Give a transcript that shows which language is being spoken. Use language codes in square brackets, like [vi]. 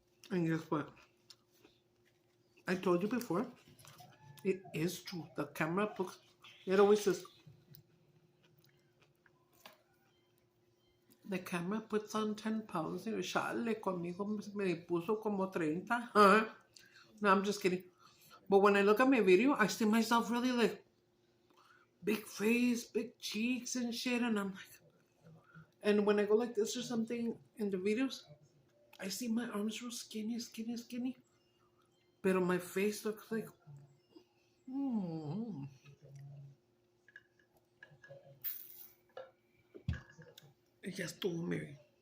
[en] And guess what? I told you before, it is true. The camera looks, it always says, the camera puts on 10 pounds. [es] Y chale, conmigo me puso como 30. [en] No, I'm just kidding. But when I look at my video, I see myself really like big face, big cheeks and shit. And I'm like, and when I go like this or something in the videos, I see my arms real skinny. But my face looks like, [es] Ya estuvo, [en] Mary.